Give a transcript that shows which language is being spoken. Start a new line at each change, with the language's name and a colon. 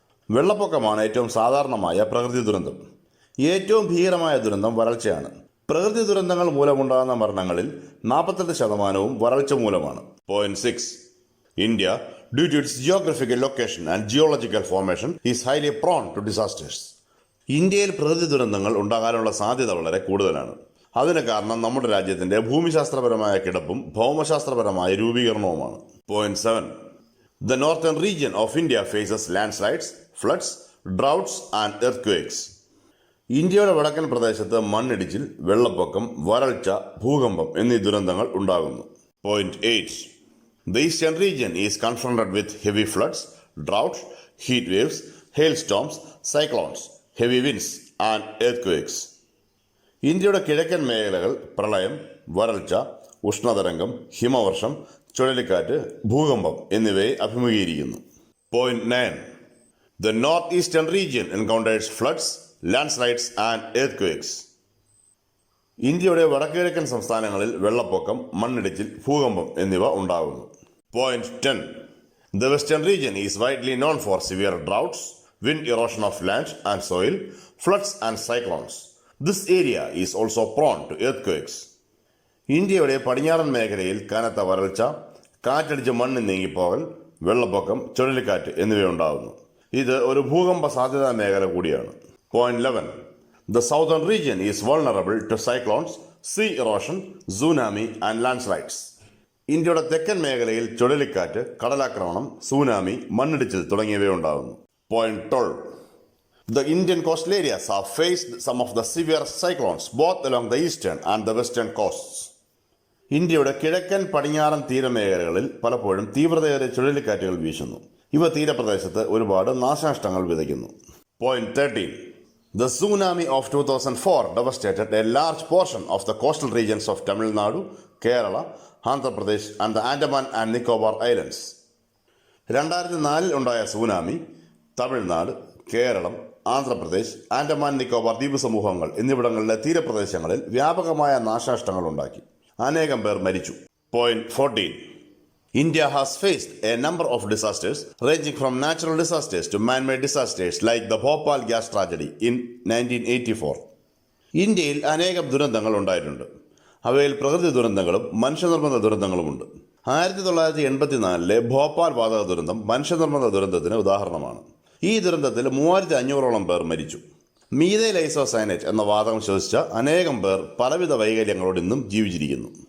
Malayalam: വെള്ളപ്പൊക്കമാണ് ഏറ്റവും സാധാരണമായ പ്രകൃതി ദുരന്തം. ഏറ്റവും ഭീകരമായ ദുരന്തം വരൾച്ചയാണ്. പ്രകൃതി ദുരന്തങ്ങൾ മൂലമുണ്ടാകുന്ന മരണങ്ങളിൽ 48% വരൾച്ച മൂലമാണ്. Point 6.
English: India, due to its geographical location and geological formation, is highly prone to disasters.
Malayalam: ഇന്ത്യയിൽ പ്രകൃതി ദുരന്തങ്ങൾ ഉണ്ടാകാനുള്ള സാധ്യത വളരെ കൂടുതലാണ്. അതിന് കാരണം നമ്മുടെ രാജ്യത്തിന്റെ ഭൂമിശാസ്ത്രപരമായ കിടപ്പും ഭൗമശാസ്ത്രപരമായ രൂപീകരണവുമാണ്. Point 7.
English: The northern region of India faces landslides, floods, droughts and earthquakes.
Malayalam: ഇന്ത്യയുടെ വടക്കൻ പ്രദേശത്ത് മണ്ണിടിച്ചിൽ, വെള്ളപ്പൊക്കം, വരൾച്ച, ഭൂകമ്പം എന്നീ ദുരന്തങ്ങൾ ഉണ്ടാകുന്നു. Point 8.
English: The eastern region is confronted with heavy floods, drought, heat waves, hailstorms, cyclones, heavy winds and earthquakes.
Malayalam: ഇന്ത്യയുടെ കിഴക്കൻ മേഖലകൾ പ്രളയം, വരൾച്ച, ഉഷ്ണതരംഗം, ഹിമവർഷം, ചുഴലിക്കാറ്റ്, ഭൂകമ്പം എന്നിവയെ അഭിമുഖീകരിക്കുന്നു. Point 9.
English: The northeastern region encounters floods, landslides and earthquakes.
Malayalam: ഇന്ത്യയുടെ വടക്കുകിഴക്കൻ സംസ്ഥാനങ്ങളിൽ വെള്ളപ്പൊക്കം, മണ്ണിടിച്ചിൽ, ഭൂകമ്പം എന്നിവ ഉണ്ടാകുന്നു. Point 10.
English: The western region is widely known for severe droughts, wind erosion of land and soil, floods and cyclones. This area is also prone to earthquakes.
Malayalam: ഇന്ത്യയുടെ പടിഞ്ഞാറൻ മേഖലയിൽ കനത്ത വരൾച്ച, കാറ്റടിച്ച് മണ്ണ് നീങ്ങിപ്പോകൽ, വെള്ളപ്പൊക്കം, ചുഴലിക്കാറ്റ് എന്നിവയുണ്ടാകുന്നു. ഇത് ഒരു ഭൂകമ്പ സാധ്യതാ മേഖല കൂടിയാണ്. Point 11.
English: The southern region is vulnerable to cyclones, sea erosion, tsunami and landslides.
Malayalam: ഇന്ത്യയുടെ തെക്കൻ മേഖലയിൽ ചുഴലിക്കാറ്റ്, കടലാക്രമണം, സുനാമി, മണ്ണിടിച്ചിൽ തുടങ്ങിയവയുണ്ടാകുന്നു. Point 12.
English: The Indian coastal areas have faced some of the severe cyclones both along the eastern and the western coasts.
Malayalam: ഇന്ത്യയുടെ കിഴക്കൻ പടിഞ്ഞാറൻ തീരമേഖലകളിൽ പലപ്പോഴും തീവ്രതയേറിയ ചുഴലിക്കാറ്റുകൾ വീശുന്നു. ഇവ തീരപ്രദേശത്ത് ഒരുപാട് നാശനഷ്ടങ്ങൾ വിതയ്ക്കുന്നു. Point 13.
English: The tsunami of 2004 devastated a large portion of the coastal regions of Tamil Nadu, Kerala, Andhra Pradesh and the Andaman and Nicobar Islands.
Malayalam: 2004 ഉണ്ടായ tsunami Tamil Nadu, Keralam, Andhra Pradesh, Andaman Nicobar ദ്വീപ് സമൂഹങ്ങൾ എന്നിവിടങ്ങളിലെ തീരപ്രദേശങ്ങളിൽ വ്യാപകമായ നാശനഷ്ടങ്ങൾ ഉണ്ടാക്കി. അനേകം പേർ മരിച്ചു. Point 14.
English: India has faced a number of disasters ranging from natural disasters to man-made disasters like the Bhopal Gas Tragedy in 1984.
Malayalam: ഇന്ത്യയിൽ അനേകം ദുരന്തങ്ങൾ ഉണ്ടായിട്ടുണ്ട്. അവയിൽ പ്രകൃതി ദുരന്തങ്ങളും മനുഷ്യനിർമ്മിത ദുരന്തങ്ങളുമുണ്ട്. 1984 ഭോപ്പാൽ വാതക ദുരന്തം മനുഷ്യനിർമ്മിത ദുരന്തത്തിന് ഉദാഹരണമാണ്. ഈ ദുരന്തത്തിൽ 3500ഓളം പേർ മരിച്ചു. മീഥൈൽ ഐസോസയനേറ്റ് എന്ന വാതകം ശ്വസിച്ച അനേകം പേർ പലവിധ വൈകല്യങ്ങളോട് ഇന്നും ജീവിച്ചിരിക്കുന്നു.